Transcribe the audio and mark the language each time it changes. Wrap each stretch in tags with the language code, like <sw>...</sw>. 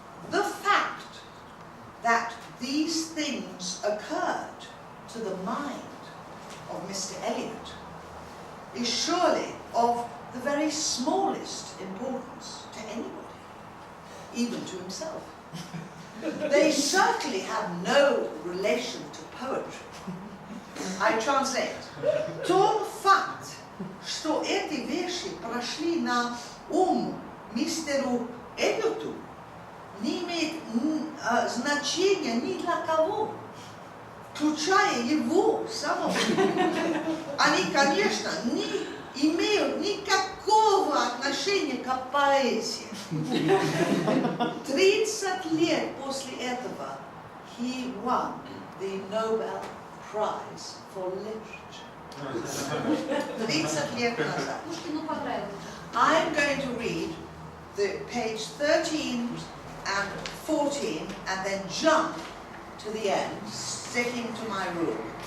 <en>The fact that these things occurred to the mind of Mr. Eliot is surely of the very smallest importance to anybody, even to himself. They certainly have no relation to poetry. I translate.</en> <ru>Тот факт, что эти вещи прошли на мистеру Эллиоту, не имеет значения ни для кого, включая его самого. Они, конечно, не имеют никакого отношения к поэзии. 30 лет после этого</ru> <en>he won the Nobel Prize for Literature.</en> <ru>30 лет назад. Пушкину понравилось.</ru> <en>I'm going to read the page 13 and 14 and then jump to the end, sticking to my rule.</en>